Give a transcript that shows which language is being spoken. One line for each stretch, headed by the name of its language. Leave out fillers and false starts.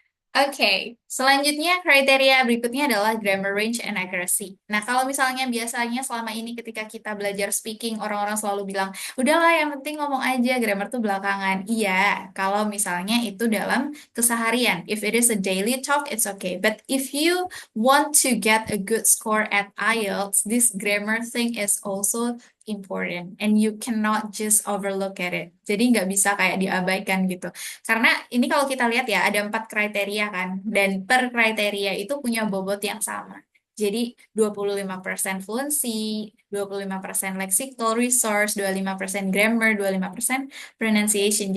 Indonesian: Oke, selanjutnya kriteria berikutnya adalah grammar range and accuracy. Nah, kalau misalnya biasanya selama ini ketika kita belajar speaking, orang-orang selalu bilang, udahlah yang penting ngomong aja, grammar tuh belakangan. Iya, kalau misalnya itu dalam keseharian.
English: If it is a daily talk, it's okay. But if you want to get a good score at IELTS, this grammar thing is also important. And you cannot just overlook at it.
Indonesian: Jadi nggak bisa kayak diabaikan gitu. Karena ini kalau kita lihat ya, ada 4 kriteria kan, dan per kriteria itu punya bobot yang sama. Jadi 25% fluency, 25% lexical resource, 25% grammar, 25% pronunciation.